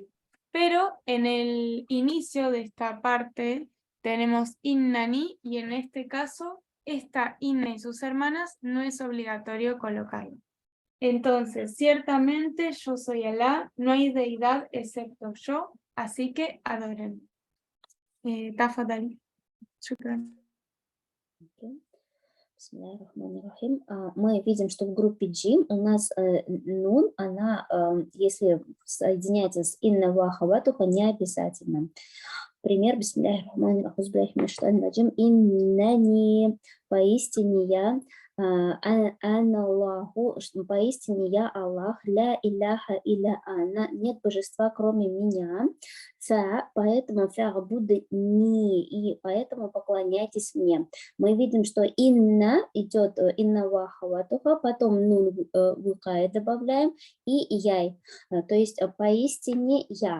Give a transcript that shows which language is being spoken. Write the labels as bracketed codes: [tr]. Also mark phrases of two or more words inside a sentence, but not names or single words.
[es] Pero en el inicio de esta parte tenemos innani y en este caso esta inna y sus hermanas no es obligatorio colocarlo. Entonces, ciertamente yo soy Alá, no hay deidad excepto yo, así que adoren. [sw] Tafadali. [ar] Shukran. بسم الله الرحمن الرحيم. [ru] Мы видим, что в группе G у нас нун, она, если соединяется с [ar] إن وأخواتها, [ru] не обязательно. Пример, [ar] بسم الله الرحمن الرحيم، إنني, [ru] поистине я, Аллаху, поистине я Аллах, [ar] لا إله إلا أنا, [ru] нет божества кроме меня, поэтому фа'будни, и поэтому поклоняйтесь мне. Мы видим, что инна идет [ar] إن وأخواتها, [ru] потом [ar] نون الوقاية [ru] добавляем и яй, то есть поистине я.